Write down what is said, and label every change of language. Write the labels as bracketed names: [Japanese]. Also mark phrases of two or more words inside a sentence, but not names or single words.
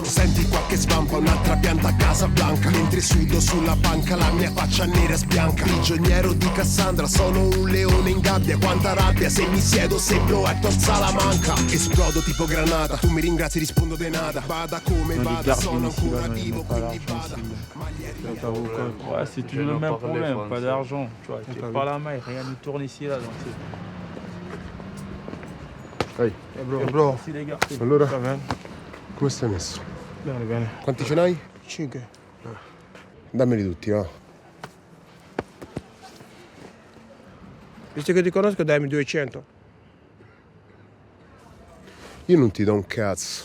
[Italian] Senti qualche svampa, un'altra pianta a Casablanca. Mentre sudo sulla panca, la mia faccia nera sbianca. Prigioniero di Cassandra, sono un leone in gabbia. Quanta rabbia, se mi siedo sembro Hector Salamanca. Esplodo tipo granata, tu mi ringrazi, rispondo [Spanish] de nada. [Italian] Vada come vada, sono ancora vivo, quindi vada. [French] Ouais, c'est toujours le même problème, pas d'argent. Tu vois, tu pas la main, rien ne tourne ici là. Donc Ehi, bro. Merci les gars. [Italian] Allora, Va bene. come stai messo? Bene, bene. Quanti ce n'hai? 5. Dammeli tutti, va. Visto che ti conosco, dammi 200. Io non ti do un cazzo.